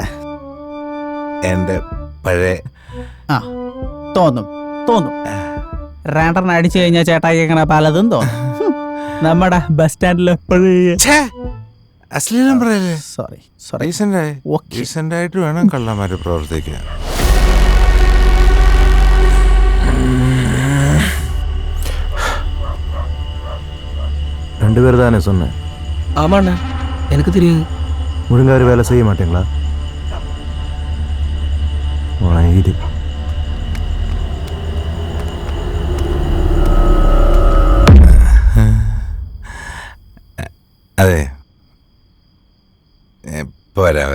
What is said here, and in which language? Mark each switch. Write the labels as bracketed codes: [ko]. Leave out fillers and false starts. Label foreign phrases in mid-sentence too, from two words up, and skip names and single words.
[ml] എന്റെ പഴയ. തോന്നും തോന്നും. രണ്ടെണ്ണം അടിച്ചു കഴിഞ്ഞാൽ ചേട്ടായി എങ്ങനെ പലതും തോന്നും. നമ്മുടെ ബസ് സ്റ്റാൻഡിൽ അശ്ലീലം പറയല്ലേ? സോറി ഡീസന്റ് ആയിട്ട് വേണം കള്ളന്മാര് പ്രവർത്തിക്കാൻ. [ta] ரெண்டு பேர் தானே சொன்னேன்? ஆமாண்ணா, எனக்கு தெரியும். ஒழுங்கா ஒரு வேலை செய்ய மாட்டீங்களா? இது [ml] അതെ പോരാവേ.